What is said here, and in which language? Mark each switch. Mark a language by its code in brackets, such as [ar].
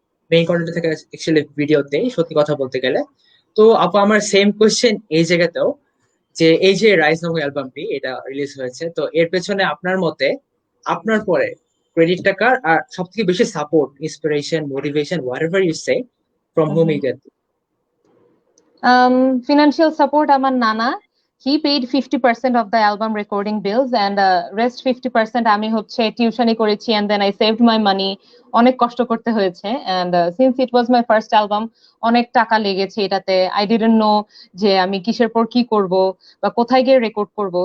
[bn] Main content থেকে actually ভিডিওতে, সত্যি কথা বলতে গেলে। তো আপু আমার সেম কোশ্চেন এই জায়গাতেও, যে এই যে রাইজ নামক অ্যালবামটি এটা রিলিজ হয়েছে, তো এর পেছনে আপনার মতে, আপনার পরে ক্রেডিটটা কার, আর সব থেকে বেশি support, inspiration, motivation, [en] Whatever you say, from home you get? Financial support [bn] আমার নানা, [en] he paid 50% of the album recording bills, and rest 50% [bn] আমি হচ্ছে টিউশনি করেছি, [en] and then I saved my money. [bn] অনেক কষ্ট করতে হয়েছে, [en] and since it was my first album, [bn] অনেক টাকা লেগেছে এটাতে। [en] I didn't know [bn] যে আমি কিসের পর কি করব বা কোথায় গিয়ে রেকর্ড করব।